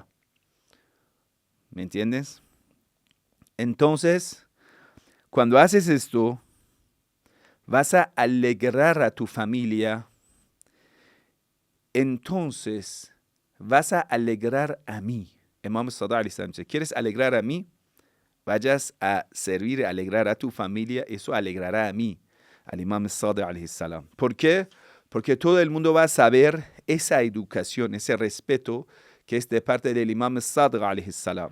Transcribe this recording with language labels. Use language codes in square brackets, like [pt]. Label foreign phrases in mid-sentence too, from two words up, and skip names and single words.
[es] ¿Me entiendes? Entonces, cuando haces esto, vas a alegrar a tu familia. Entonces, vas a alegrar a mí. Imam Sadiq [ar] عليه السلام [es] dice, ¿quieres alegrar a mí? Vayas a servir, a alegrar a tu familia. Eso alegrará a mí, al Imam Sadiq [ar] عليه السلام. [es] ¿Por qué? Porque todo el mundo va a saber esa educación, ese respeto que es de parte del Imam Sadiq [ar] عليه السلام.